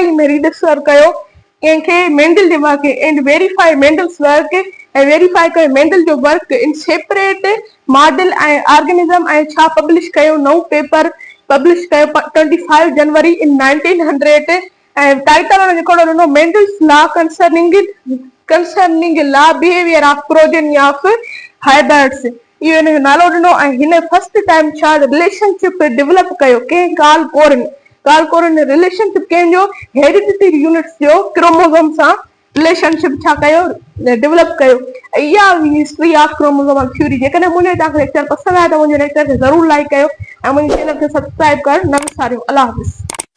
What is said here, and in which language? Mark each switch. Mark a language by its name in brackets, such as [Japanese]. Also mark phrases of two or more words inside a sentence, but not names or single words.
[Sindhi] ई में रीडिस्कवर कयो कंहिंखे, मेंडल जे वर्क, [English] and verify Mendel's work, [Sindhi] ऐं वेरीफाई कयो मेंडल जो वर्क [English] in separate model [Sindhi] ऐं ऑर्गेनिज्म, ऐं छा पब्लिश कयो, नओं [English] paper publish [Sindhi] कयो 25 जनवरी इन 1900, ऐं टाइटल हुन जेको ॾिनो, मेंडल्स लॉ कंसर्निंग लॉ बिहेवियर ऑफ प्रोजेनी ऑफ हाइब्रिड्स, इहो हिन जो नालो ॾिनो। ऐं हिन [English] first time [Sindhi] छा [English] relationship develop [Sindhi] कयो, कंहिं कार्ल कोरिन रिलेशनशिप कंहिंजो, [English] hereditary units [Sindhi] जो क्रोमोसोम सां रिलेशनशिप छा कयो, डेवलप कयो। इहा हुई [English] history of chromosomal theory. [Sindhi] जेकॾहिं मुंहिंजो तव्हांखे लेक्चर पसंदि आयो त मुंहिंजे लेक्चर खे ज़रूरु लाइक कयो ऐं मुंहिंजे चैनल खे सब्सक्राइब करणु न विसारियो। अल्लाह हाफ़िज़।